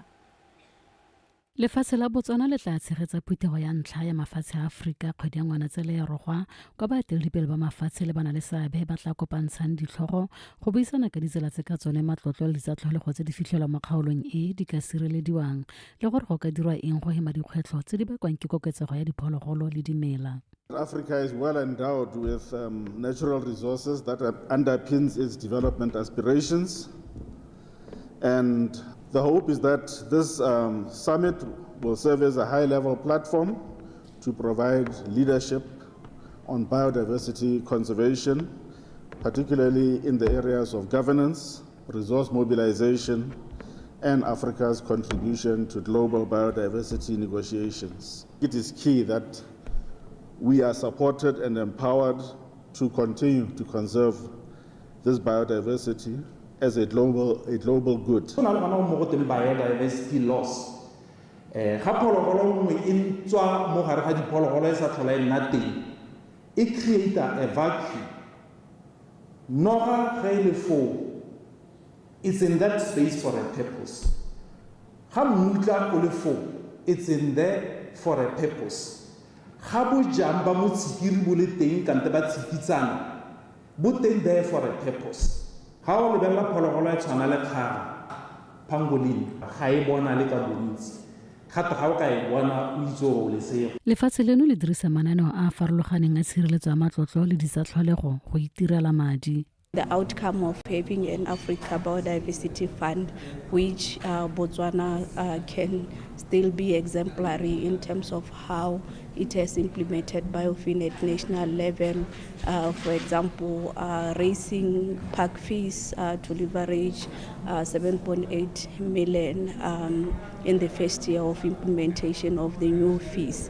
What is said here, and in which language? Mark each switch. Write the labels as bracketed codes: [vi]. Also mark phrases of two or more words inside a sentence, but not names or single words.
[tn] Lefatshe la Botswana le tla tshegetsa phuthego ya ntlha ya mafatshe a Afrika kgwedi ya Ngwanatsele ya rogwa kwa baeteledipele ba mafatshe le bana le seabe ba tla kopantshang ditlhogo go buisana ka ditsela tse ka tsone matlotlo le ditsatlholego tse di fitlhelwa mo kgaolong e di ka sirelediwang le gore go ka dirwa eng go hema dikgwetlho tse di bakwang ke koketsego ya diphologolo le dimela. [en] Africa is well endowed with natural resources that underpins its development aspirations, and the hope is that this summit will serve as a high-level platform to provide leadership on biodiversity conservation, particularly in the areas of governance, resource mobilization, and Africa's contribution to global biodiversity negotiations. It is key that we are supported and empowered to continue to conserve this biodiversity as a global good. Biodiversity loss. [tn] Ga phologolo nngwe e tswa mo gare ga diphologolo e sa tlhola e nna teng e [en] creator a vacuum. [tn] Noga ga ile foo, [en] it's in that space for a purpose. [tn] Ga mmutla o le foo, [en] it's in there for a purpose. [tn] Ga bojang ba mo tshikiri bo le teng kante ba tshikitsana bo teng [en] there for a purpose. [tn] Ga o lebella phologolo e tshwana le kgaga pangolin ga e bona le ka bontsi kgata ga o ka e bona o itse o le sego. Lefatshe leno le dirisa mananeo a farologaneng a tshireletso ya matlotlo le ditsatlholego go itirela madi. [en] The outcome of having an Africa Biodiversity Fund, which Botswana can still be exemplary in terms of how it has implemented biofin at national level. For example, raising park fees to leverage 7.8 million in the first year of implementation of the new fees.